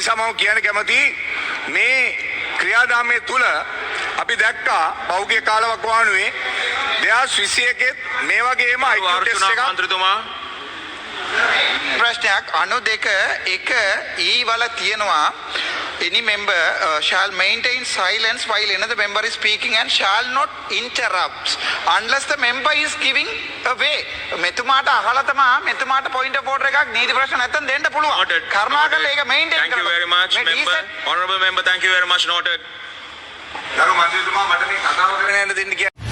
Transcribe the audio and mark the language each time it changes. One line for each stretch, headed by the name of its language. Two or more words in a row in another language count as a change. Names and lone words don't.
Sinhala: නිසා මම කියන්න කැමතියි මේ ක්‍රියාදාමයේ තුල අපි දැක්කා පෞද්ගලික කාලවකවානුවේ 2021 මේ වගේම IQ ටෙස්ට් එකක් මන්ත්‍රීතුමා ප්‍රශ්නයක් 92 එක E වල තියෙනවා
English: any member shall maintain silence while another member is speaking and shall not interrupt unless the member is giving away
Sinhala: මෙතුමාට අහලා තමයි මෙතුමාට
English: point of order
Sinhala: එකක් නීති ප්‍රශ්න නැත්තම් දෙන්න පුළුවන්
English: Noted.
Sinhala: කරුණාකරලා ඒක maintain
English: Thank you very much, member. Honorable member, thank you very much. Noted.
Sinhala: ගරු මන්ත්‍රීතුමා මට මේ කතාව කරගෙන යන්න දෙන්න